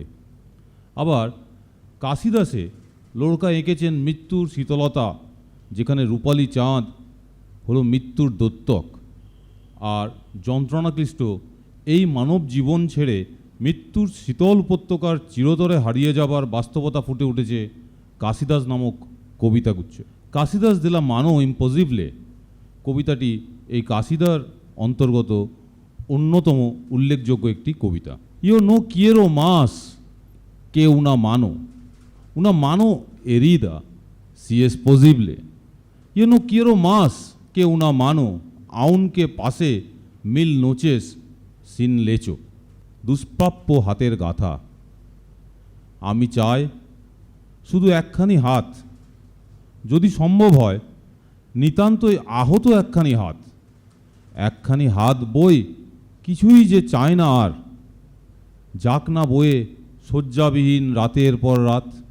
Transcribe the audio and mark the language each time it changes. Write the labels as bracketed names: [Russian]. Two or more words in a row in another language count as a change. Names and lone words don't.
[Bangla] আবার কাসিদাসে লোরকা এঁকেছেন মৃত্যুর শীতলতা, যেখানে রূপালী চাঁদ হলো মৃত্যুর দত্তক, আর যন্ত্রণাক্লিষ্ট এই মানব জীবন ছেড়ে মৃত্যুর শীতল উপত্যকার চিরতরে হারিয়ে যাবার বাস্তবতা ফুটে উঠেছে কাসিদাস নামক কবিতাগুচ্ছ। কাসিদাস de la mano imposible কবিতাটি এই কাসিদার অন্তর্গত অন্যতম উল্লেখযোগ্য একটি কবিতা। [Spanish] Yo no quiero más que una mano herida, si es posible. Yo no quiero más que una mano, aunque pase 1000 noches sin lecho. [Bangla] দুষ্প্রাপ্য হাতের গাথা, আমি চাই শুধু একখানি হাত, যদি সম্ভব হয় নিতান্তই আহত একখানি হাত। একখানি হাত বই কিছুই যে চায় না আর, যাক না বয়ে শয্যাবিহীন রাতের পর রাত।